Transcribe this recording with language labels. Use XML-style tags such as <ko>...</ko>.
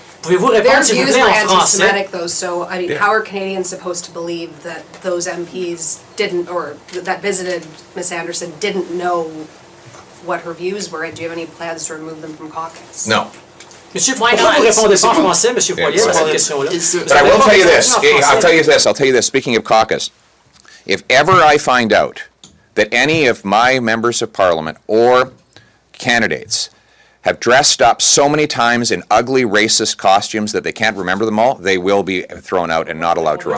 <en>Their views were anti-Semitic, though, so, I mean, how are Canadians supposed to believe that those MPs didn't, or that visited Ms. Anderson didn't know what her views were, and do you have any plans to remove them from caucus? No.</en> <fr>Monsieur, pourquoi vous répondez pas en français, Monsieur Poilievre, à cette question-là?</fr> <en>But I will tell you this. I'll tell you this. Speaking of caucus, if ever I find out that any of my members of Parliament or candidates have dressed up so many times in ugly, racist costumes that they can't remember them all, they will be thrown out and not allowed to run.</en>